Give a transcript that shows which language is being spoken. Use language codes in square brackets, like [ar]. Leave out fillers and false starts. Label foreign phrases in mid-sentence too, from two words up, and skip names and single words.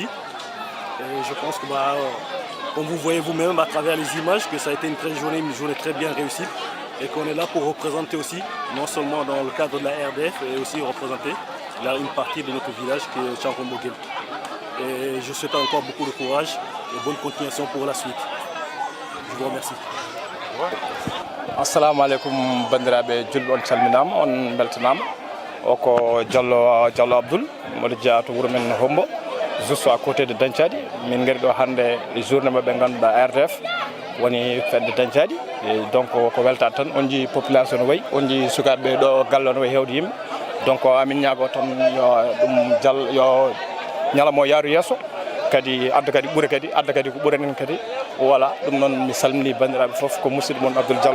[fr] Et je pense que comme vous voyez vous-même à travers les images que ça a été une journée très bien réussie et qu'on est là pour représenter aussi, non seulement dans le cadre de la RDF, mais aussi représenter là une partie de notre village qui est Tchankol Moguel. Et je souhaite encore beaucoup de courage et bonne continuation pour la suite. Je vous remercie. [ar] Assalamu alaikum [ff] bandiraɓe julɓe on calminama on beltanama o ko Diallo Abdoul mboɗo jeeya to wuuro men Hombo [fr] juste à côté de [ff] Dancadi min gari ɗo hande journée mabɓe ganduɗa RDF woni fedde Dancadi donc ko weltade tan on jii population no wayi on jii sukaɓe ɗo galle no wayi hewde yimɓe donc amin ñaago tan yo ñalamo yaaru yesso kadi adda kadi ɓuura kadi adda kadi ko ɓuuranen kadi voilà ɗum noon mi salmini bandiraɓe foof ko musidɗo moon Abdoul Diallo.